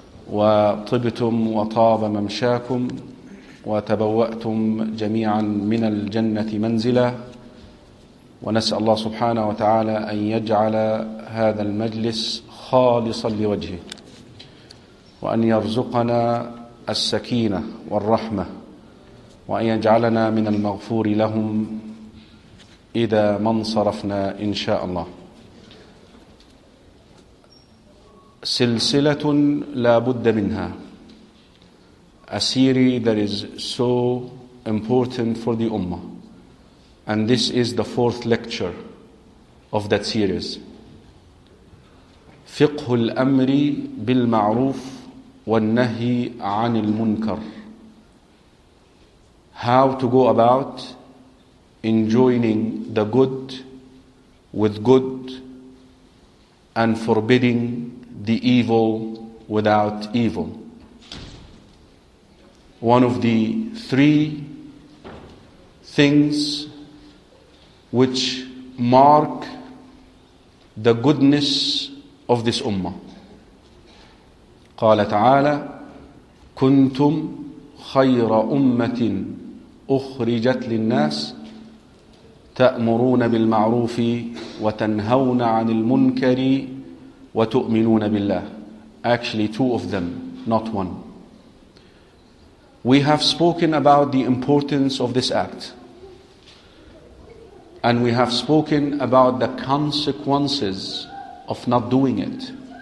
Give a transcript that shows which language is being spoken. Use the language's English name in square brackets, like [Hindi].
[Arabic] وطبتم وطاب ممشاكم وتبوأتم جميعا من الجنة منزلا ونسأل الله سبحانه وتعالى أن يجعل هذا المجلس خالصا لوجهه وأن يرزقنا السكينة والرحمة وأن يجعلنا من المغفور لهم إذا ما انصرفنا إن شاء الله سلسلة لا بد منها [English] A series that is so important for the Ummah. And this is the fourth lecture of that series. [Arabic] فقه الأمر بالمعروف والنهي عن المنكر. [English] How to go about enjoining the good with good and forbidding the evil without evil. One of the three things which mark the goodness of this ummah. [Arabic] قال تعالى كنتم خير أمة أخرجت للناس تأمرون بالمعروف وتنهون عن المنكر وتؤمنون بالله. [English] Actually two of them, not one. We have spoken about the importance of this act. And we have spoken about the consequences of not doing it.